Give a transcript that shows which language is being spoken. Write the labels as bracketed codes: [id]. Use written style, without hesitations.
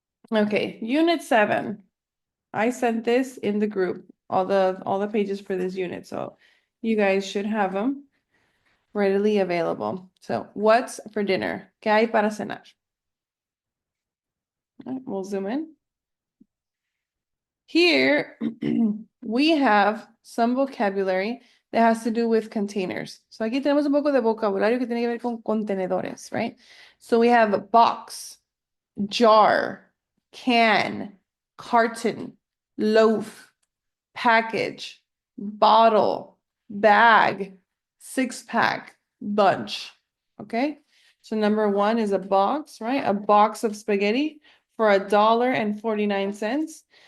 [en] Okay, unit 7. I sent this in the group, all the pages for this unit, so you guys should have them readily available. So, what's for dinner? [es] ¿Qué hay para cenar? [en] All right, we'll zoom in. Here, we have some vocabulary that has to do with containers. [es] So aquí tenemos un poco de vocabulario que tiene que ver con contenedores, right? [en] So we have box, jar, can, carton, loaf, package, bottle, bag, 6-pack, bunch. Okay? So number 1 is a box, right? A box of spaghetti for $1.49.